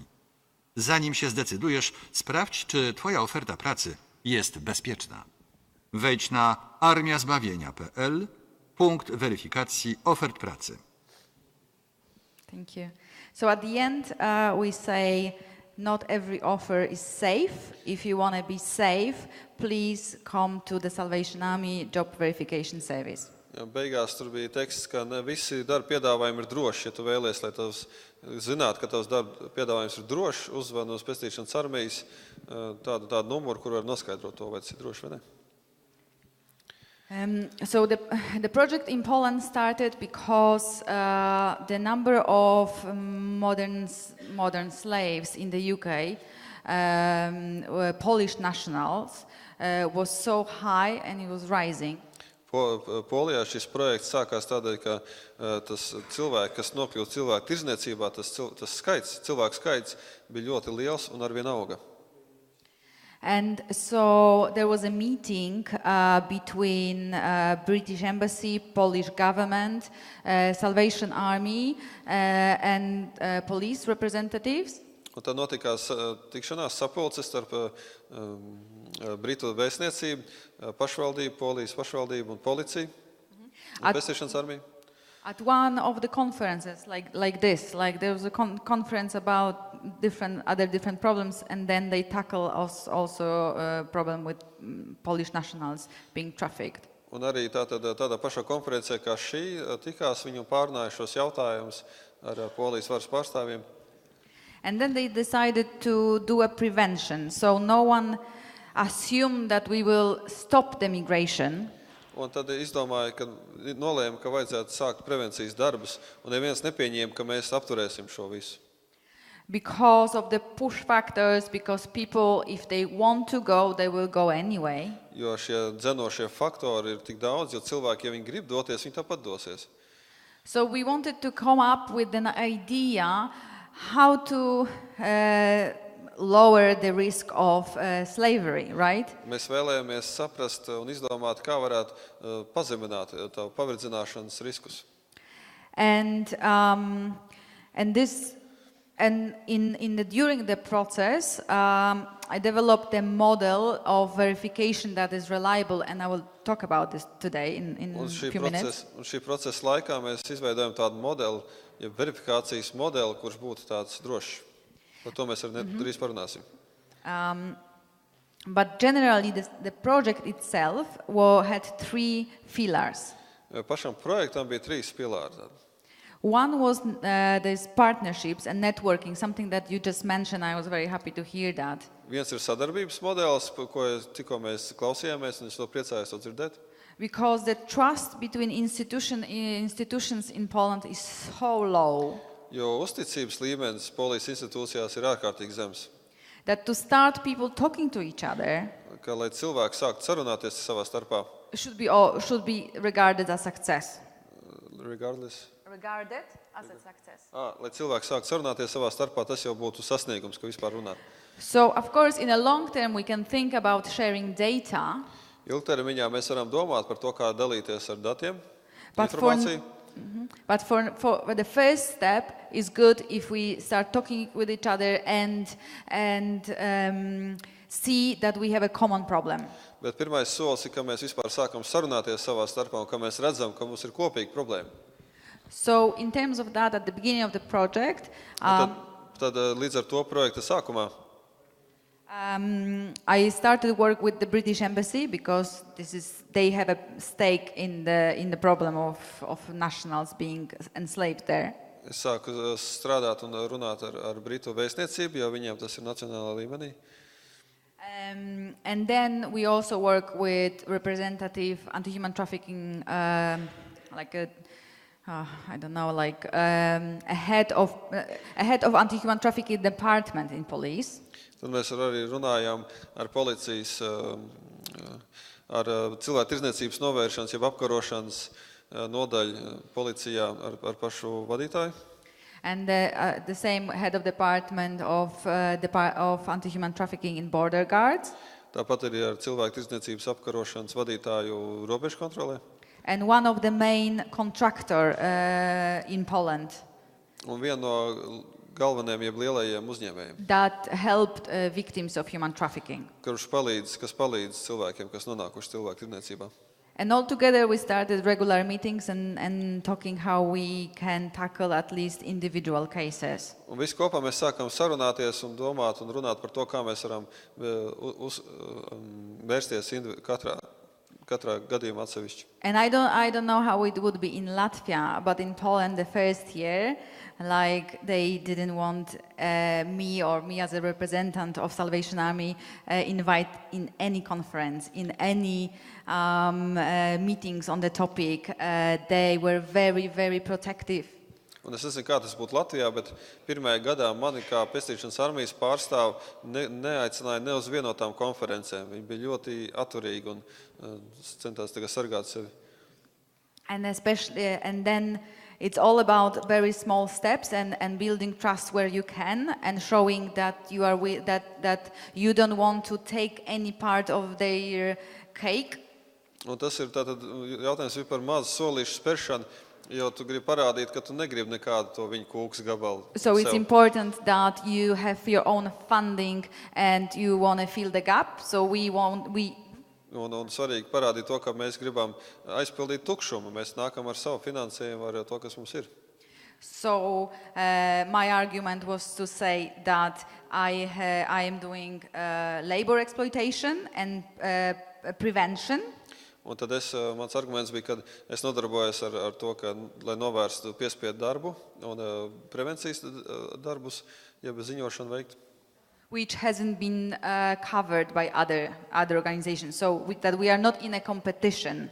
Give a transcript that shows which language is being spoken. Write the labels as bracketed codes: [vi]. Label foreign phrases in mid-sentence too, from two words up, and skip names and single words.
[pl] Zanim się zdecydujesz, sprawdź, czy twoja oferta pracy jest bezpieczna. Wejdź na armiazbawienia.pl, punkt weryfikacji ofert pracy. [en] Thank you. So at the end, we say not every offer is safe. If you want to be safe, please come to the Salvation Army Job Verification Service. [lv] Beigās tur bija teksts, ka ne visi darba piedāvājumi ir droši. Ja tu vēlies, lai tavs zinātu, ka tavs darba piedāvājums ir drošs, uzvani uz Pestīšanas armijas tādu numuru, kur var noskaidrot to, vai tas ir droši vai ne. [en] So the project in Poland started because the number of modern slaves in the UK, Polish nationals, was so high and it was rising. [lv] Polijā šis projekts sākās tādēļ, ka tas cilvēki, kas nokļūst cilvēktirdzniecībā, tas cilvēku skaits bija ļoti liels un arvien auga. [en] And so there was a meeting between British Embassy, Polish government, Salvation Army and police representatives. [lv] Un tad notikās tikšanās sapulces starp Britu vēstniecību, pašvaldību, Polijas pašvaldību un policiju un Pestīšanas armiju. [en] At one of the conferences, like this, like there was a conference about different problems, and then they tackle also a problem with Polish nationals being trafficked. [lv] Un arī tādā pašā konferencē kā šī tikās viņu pārnāja šos jautājumus ar Polijas varas pārstāvjiem. [en] And then they decided to do a prevention, so no one assumed that we will stop the migration. [lv] Un tad izdomāja, ka nolēma, ka vajadzētu sākt prevencijas darbus, un neviens nepieņēma, ka mēs apturēsim šo visu. [en] Because of the push factors, because people, if they want to go, they will go anyway. [lv] Jo šie dzenošie faktori ir tik daudz, jo cilvēki, ja viņi grib doties, viņi tāpat dosies. [en] So we wanted to come up with an idea how to lower the risk of slavery, right? [lv] Mēs vēlējāmies saprast un izdomāt, kā varētu pazemināt tavu paverdzināšanas riskus. [en] And this And during the process, I developed a model of verification that is reliable, and I will talk about this today in a few minutes. [lv] Un šī procesa laikā mēs izveidojam tādu modeli, ja verifikācijas modeli, kurš būtu tāds drošs. Par to mēs arī drīz parunāsim. [en] But generally, the project itself had 3 pillars. [lv] Pašam projektam bija 3 pilāri. [en] One was these partnerships and networking, something that you just mentioned. I was very happy to hear that. [lv] Viens ir sadarbības modelis, ko tikko mēs klausījāmies, un es to priecājos to dzirdēt. [en] Because the trust between institutions in Poland is so low. [lv] Jo uzticības līmenis Polijas institūcijās ir ārkārtīgi zems. [en] That to start people talking to each other, [lv] Ka, lai cilvēki sāktu sarunāties savā starpā, [en] should be regarded as success. Regarded as a success. [lv] Lai cilvēki sāktu sarunāties savā starpā, tas jau būtu sasniegums, ka vispār runāt. [en] So, of course, in a long term, we can think about sharing data. [lv] Ilgtermiņā mēs varam domāt par to, kā dalīties ar datiem, [en] But [lv] informāciju. [en] But for the first step is good if we start talking with each other and see that we have a common problem. [lv] Bet pirmais solis ir, ka mēs vispār sākam sarunāties savā starpā un ka mēs redzam, ka mums ir kopīga problēma. [en] So in terms of that, at the beginning of the project, [lv] Tad līdz ar to projekta sākumā [en] I started work with the British Embassy because they have a stake in the problem of nationals being enslaved there. [lv] es sāku strādāt un runāt ar Britu vēstniecību, jo viņiem tas ir nacionālā līmenī. [en] And then we also work with representative anti-human trafficking, like a head of anti-human trafficking department in police. [lv] Tad mēs arī runājām ar policijas, ar cilvēktirdzniecības novēršanas, jeb apkarošanas nodaļu policijā ar pašu vadītāju. [en] And the same head of department of anti-human trafficking in border guards. [lv] Tāpat arī ar cilvēktirdzniecības apkarošanas vadītāju robežu kontrolē. [en] And one of the main contractor in Poland. [lv] Un viena no galvenajiem, jeb lielajiem uzņēmējiem, [en] that helped victims of human trafficking. [lv] kas palīdz cilvēkiem, kas nonākuši cilvēktirdzniecībā. [en] And all together we started regular meetings and talking how we can tackle at least individual cases. [lv] Un visi kopā mēs sākam sarunāties un domāt un runāt par to, kā mēs varam vērsties katrā gadījumā atsevišķi. [en] And I don't know how it would be in Latvia, but in Poland the first year, like they didn't want me as a representative of Salvation Army invite in any conference, in any meetings on the topic. They were very, very protective. [lv] Un es nezinu, kā tas būtu Latvijā, bet pirmajā gadā mani kā Pestīšanas armijas pārstāv neaicināja ne uz vienotām konferencēm. Viņi bija ļoti atturīgi un centās tagad sargāt sevi. [en] And then it's all about very small steps and building trust where you can and showing that you are that you don't want to take any part of their cake. [lv] Un tas ir tātad jautājums par mazu solīšu spēršanu, jo tu gribi parādīt, ka tu negribi nekādu to viņu kūkas gabalu. [en] So it's important that you have your own funding and you want to fill the gap. So [lv] Un svarīgi parādīt to, ka mēs gribam aizpildīt tukšumu. Mēs nākam ar savu finansējumu, ar to, kas mums ir. [en] So my argument was to say that I am doing labor exploitation and prevention. [lv] Un tad mans arguments bija, ka es nodarbojos ar to, ka, lai novērstu piespiedu darbu un prevencijas darbus, jeb ziņošanu veikt. [en] Which hasn't been covered by other organizations, so that we are not in a competition.